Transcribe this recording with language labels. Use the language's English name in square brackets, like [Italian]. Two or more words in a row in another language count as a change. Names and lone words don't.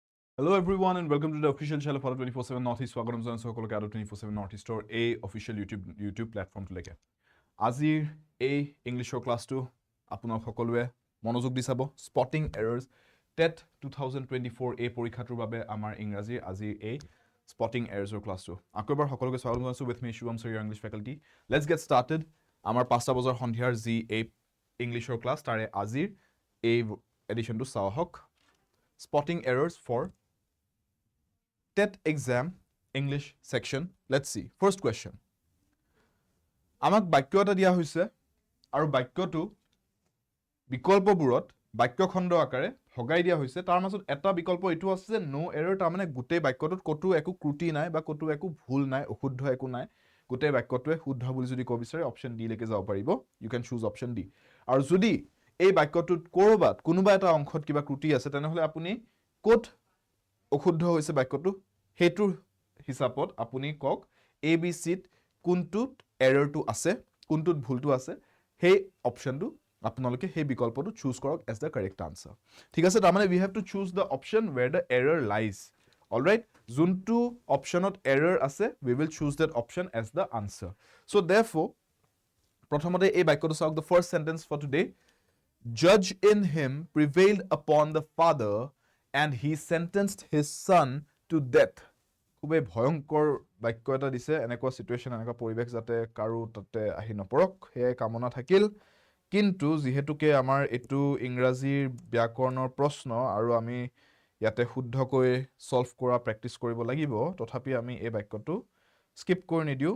[English] Hello everyone and welcome to the official channel of 24/7 Northeast. [Assamese] স্বাগতম জনাইছো সকলোকে 24/7 Northeastৰ এই অফিচিয়েল ইউটিউব প্লেটফৰ্মটোলৈকে। আজিৰ এই ইংলিছৰ ক্লাছটো আপোনালোক সকলোৱে মনোযোগ দি চাব। [English] spotting errors [Assamese] টেট 2024 এই পৰীক্ষাটোৰ বাবে আমাৰ ইংৰাজীৰ আজিৰ এই স্পটিং এৰৰ্ছৰ ক্লাছটো। আকৌ এবাৰ সকলোকে স্বাগতম জনাইছো [English] with me শুভম sir, your English faculty. Let's get started. [Assamese] আমাৰ 5টা বজাৰ সন্ধিয়াৰ যি এই ইংলিছৰ ক্লাছ তাৰে আজিৰ এই এডিশ্যনটো চাওঁ আহক। [English] Spotting errors for TET exam English section. Let's see. First question. [Assamese] আমাক বাক্য এটা দিয়া হৈছে আৰু বাক্যটো বিকল্পবোৰত বাক্যখণ্ড আকাৰে ভগাই দিয়া হৈছে। তাৰ মাজত এটা বিকল্প এটো আছে যে [English] no error, [Assamese] তাৰ মানে গোটেই বাক্যটোত কতো একো ত্ৰুটি নাই বা কতো একো ভুল নাই, অশুদ্ধ একো নাই। গোটেই বাক্যটোৱে শুদ্ধ বুলি যদি ক'ব বিচাৰে অপচন ডি লৈকে যাব পাৰিব। [English] you can choose option D. [Assamese] আৰু যদি এই বাক্যটোত কৰবাত কোনোবা এটা অংশত কিবা ত্ৰুটি আছে তেনেহলে আপুনি কোট অশুদ্ধ হৈছে বাক্যটো হেতুৰ হিচাপত আপুনি কক এ বি সিত কোনটোত এৰৰটো আছে, কোনটোত ভুলটো আছে, সেই অপচনটো আপোনালোকে সেই বিকল্পটো চুজ কৰক [English] as the correct answer. [Assamese] ঠিক আছে, তাৰমানে [English] we have to choose the option where the error lies. All right, [Assamese] যোনটো অপচনত এৰৰ আছে [English] we will choose that option as the answer. So therefore [Assamese] প্ৰথমতে এই বাক্যটো চাওক। [English] The first sentence for today, judge in him prevailed upon the father and he sentenced his son to death. [Assamese] খুবেই ভয়ংকৰ বাক্য এটা দিছে। এনেকুৱা সিচুৱেশ্যন, এনেকুৱা পৰিৱেশ যাতে কাৰো তাতে আহি নপৰক সেয়াই কামনা থাকিল। কিন্তু যিহেতুকে আমাৰ এইটো ইংৰাজীৰ ব্যাকৰণৰ প্ৰশ্ন আৰু আমি ইয়াতে শুদ্ধকৈ সলভ কৰা প্ৰেক্টিচ কৰিব লাগিব, তথাপি আমি এই বাক্যটো স্কিপ কৰি নিদিও।